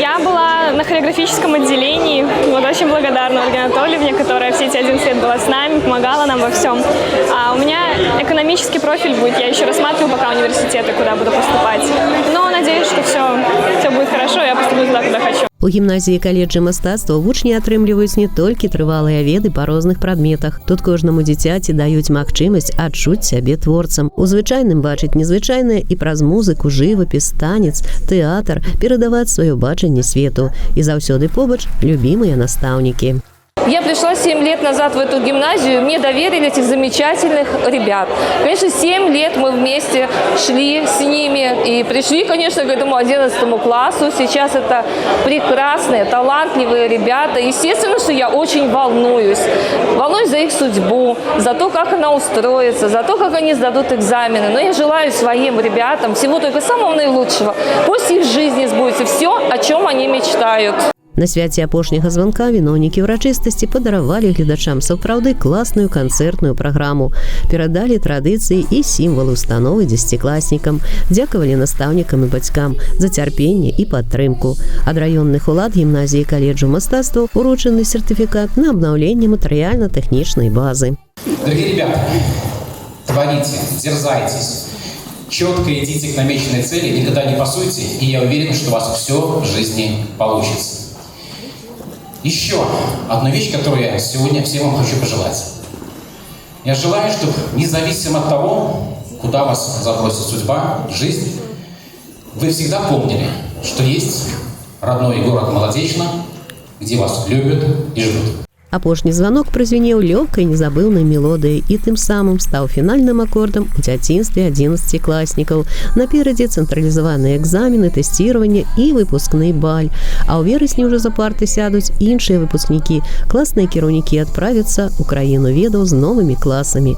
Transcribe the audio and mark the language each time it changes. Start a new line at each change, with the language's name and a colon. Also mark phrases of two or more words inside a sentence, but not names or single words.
Russian: Я была на хореографическом отделении. Очень благодарна Ольге Анатольевне, которая все эти 11 лет была с нами, помогала нам во всем. А у меня экономический профиль будет. Я еще рассматриваю пока университеты, куда буду поступать. Но надеюсь, что все будет хорошо, я поступлю туда, куда хочу.
Belarusian: У гімназіі каледжы мастацтва вучні атрымліваюць не толькі трывалыя веды па розных прадметах. Тут кожнаму дзіцяці даюць магчымасць адчуць сябе творцам. У звычайным бачыць незвычайнае і праз музыку, жывапіс, танец, тэатр, перадаваць сваё бачанне свету. І заўсёды побач любімыя настаўнікі.
Russian: Я пришла 7 лет назад в эту гимназию, мне доверили этих замечательных ребят. Конечно, 7 лет мы вместе шли с ними и пришли, конечно, к этому 11 классу. Сейчас это прекрасные, талантливые ребята. Естественно, что я очень волнуюсь. Волнуюсь за их судьбу, за то, как она устроится, за то, как они сдадут экзамены. Но я желаю своим ребятам всего только самого наилучшего. Пусть их в жизни сбудется все, о чем они мечтают.
Belarusian: На свяце апошняга званка віноўнікі ўрачыстасці падаравалі гледачам сапраўды класную канцэртную праграму, перадалі традыцыі і сімвалы установы дзесяцікласнікам, дзякавалі настаўнікам і бацькам за цярпенне і падтрымку. Ад раённых улад гімназіі каледжу мастацтва уручаны сертыфікат на абнаўленне матэрыяльна-тэхнічнай базы.
Russian: Дорогие ребята, творите, дерзайтесь, четко идите к намеченной цели, никогда не пасуйте, и я уверен, что у вас все в жизни получится. Еще одна вещь, которую я сегодня всем вам хочу пожелать. Я желаю, чтобы независимо от того, куда вас забросит судьба, жизнь, вы всегда помнили, что есть родной город Молодечно, где вас любят и ждут.
Belarusian: Апошні званок празвінеў лёгкай незабыўнай мелодыяй і тым самым стаў фінальным акордам у дзяцінстве 11-класнікаў. Наперадзе цэнтралізаваныя экзамены, тэсціраванне і выпускны баль. А ў верасні ўжо за парты сядуць іншыя выпускнікі. Класныя кіраўнікі адправяцца ў краіну ведаў з новымі класамі.